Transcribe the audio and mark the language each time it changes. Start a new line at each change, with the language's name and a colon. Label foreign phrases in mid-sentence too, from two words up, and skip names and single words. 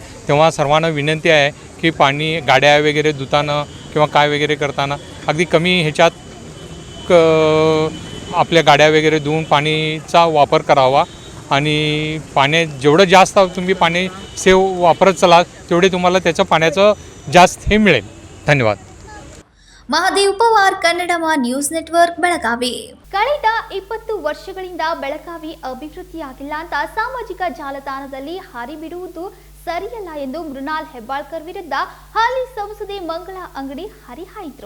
Marathi: तेव्हा सर्वांना विनंती आहे की पाणी गाड्या वगैरे धुताना किंवा काय वगैरे करताना अगदी कमी ह्याच्यात आपल्या गाड्या वगैरे धुवून पाणीचा वापर करावा आणि जेवढं जास्त तुम्ही पाणी सेव वापरत चला तेवढे तुम्हाला त्याचं पाण्याचं जास्त हे मिळेल. धन्यवाद.
Kannada: ಮಹಾದೇವ್ ಪವಾರ್, ಕನ್ನಡಮ ನ್ಯೂಸ್ ನೆಟ್ವರ್ಕ್, ಬೆಳಗಾವಿ. ಕಳೆದ 20 ವರ್ಷಗಳಿಂದ ಬೆಳಗಾವಿ ಅಭಿವೃದ್ಧಿಯಾಗಿಲ್ಲ ಅಂತ ಸಾಮಾಜಿಕ ಜಾಲತಾಣದಲ್ಲಿ ಹರಿಬಿಡುವುದು ಸರಿಯಲ್ಲ ಎಂದು ಮೃಣಾಲ್ ಹೆಬ್ಬಾಳ್ಕರ್ ವಿರುದ್ಧ ಹಾಲಿ ಸಂಸದೆ ಮಂಗಳಾ ಅಂಗಡಿ ಹರಿಹಾಯ್ದರು.